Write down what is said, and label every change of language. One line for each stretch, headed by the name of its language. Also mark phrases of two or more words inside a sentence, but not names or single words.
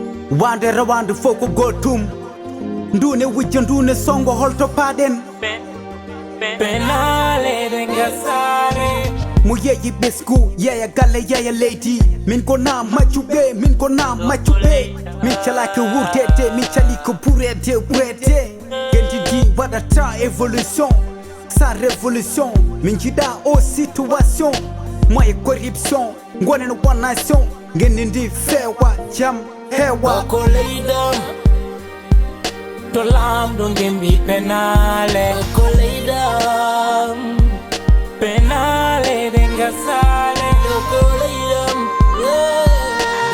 Fula: Wande rawandu fo ko gotum. Ndune wujja, ndune songo, holto paɗen. Penale ɗe ngasale. Mo yeyi ɓesgu, yeya galle, yeya leydi. Min ko na maccuɓe, min ko na maccuɓe. Min calaki wurdede, min cali ko ɓurede, ɓurede. Gendi di waɗata évolution.
French: Sans révolution,
Fula: min jiɗa o situation. Moye corruption, gonen
English: one nation.
Fula: Gendi ndi fewa, jam hewa. Ɗo ko leydi am. To lamɗo ngembi penale. Ɗo ko leydi am. Penale ɗe ngasale. Ɗo ko leydi am.
English: Yeah.